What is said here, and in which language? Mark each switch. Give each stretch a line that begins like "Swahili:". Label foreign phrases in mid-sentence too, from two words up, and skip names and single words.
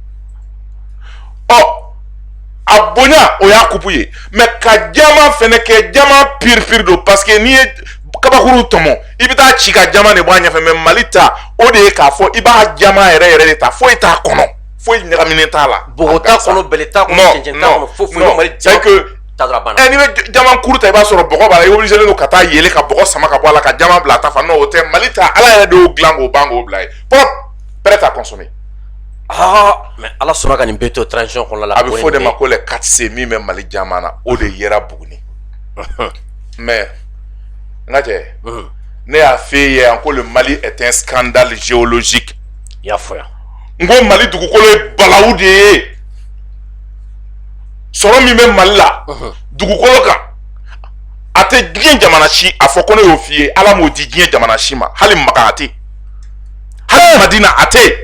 Bambara: a bonya o y'a kupu ye mɛ ka jama fɛnɛ kɛ jama pire don parce que n'i ye kabakuru tɔmɔ i bɛ taa ci ka jama de bɔ a ɲɛfɛ mɛ mali ta o de ye k'a fɔ i b'a jama yɛrɛ de ta foyi t'a kɔnɔ foyi ɲagaminen t'a la bɔgɔ t'a kɔnɔ bɛlɛ t'a kɔnɔ cɛncɛn t'a kɔnɔ foyi mali
French: c'est que
Bambara: n'i bɛ jama kuru ta i b'a sɔrɔ bɔgɔ b'a la i obligé don ka taa yɛlɛ ka bɔgɔ sama ka bɔ a la ka jama bila a ta fan non o tɛ mali ta ala yɛrɛ de y'o dilan k'o ban k'o bila ye
French: prêt à consommer
Bambara: mɛ ala sɔnna ka nin bɛɛ to transition kɔnɔna la a bɛ fɔ de ma ko
French: le 4C
Bambara: min bɛ mali jama na o de yera buguni mais n ka cɛ ne y'a f'e ye yan ko
French: le Mali est un scandale géologique
Bambara: i y'a fɔ yan n ko mali dugukolo ye balawu de ye sɔrɔ min bɛ mali la dugukolo kan a tɛ diɲɛ jamana si a fɔ ko ne y'o f'i ye ala m'o di diɲɛ jamana si ma hali maka a tɛ hali madina a tɛ